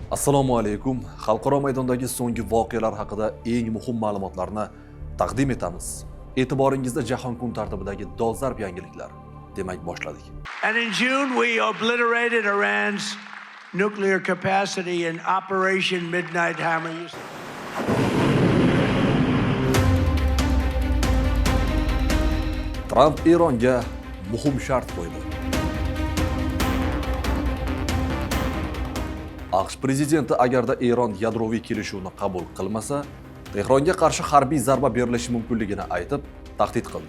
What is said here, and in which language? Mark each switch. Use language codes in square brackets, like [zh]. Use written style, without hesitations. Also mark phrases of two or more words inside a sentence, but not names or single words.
[uz] Assalomu alaykum. Xalqaro maydondagi so'nggi voqealar haqida eng muhim ma'lumotlarni taqdim etamiz. E'tiboringizda jahon kun tartibidagi dolzarb yangiliklar. Demak, boshladik. [en] And in June, we obliterated Iran's nuclear capacity in Operation Midnight Hammer. [uz] Trump Eronga muhim shart qo'ydi. AQSh prezidenti agarda Eron yadroviy kelishuvni qabul qilmasa, Tehronga qarshi harbiy zarba berilishi mumkinligini aytib, tahdid qildi.